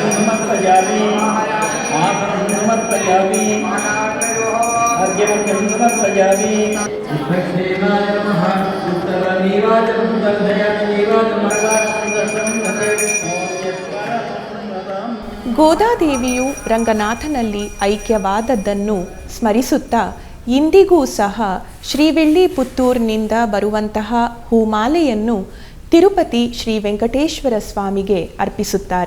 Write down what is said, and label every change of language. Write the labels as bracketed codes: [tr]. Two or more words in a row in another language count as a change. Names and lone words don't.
[sa] समर्पयामि आसनं समर्पयामि अर्घ्यं समर्पयामि विष्णुदेवाय नमः उत्तरनीराजनं दर्शयामि [kn] ಗೋದಾದೇವಿಯು ರಂಗನಾಥನಲ್ಲಿ ಐಕ್ಯವಾದದ್ದನ್ನು ಸ್ಮರಿಸುತ್ತಾ ಇಂದಿಗೂ ಸಹ ಶ್ರೀವಿಲ್ಲಿಪುತ್ತೂರಿನಿಂದ ಬರುವಂತಹ ಹೂಮಾಲೆಯನ್ನು ತಿರುಪತಿ ಶ್ರೀ ವೆಂಕಟೇಶ್ವರ ಸ್ವಾಮಿಗೆ ಅರ್ಪಿಸುತ್ತಾರೆ.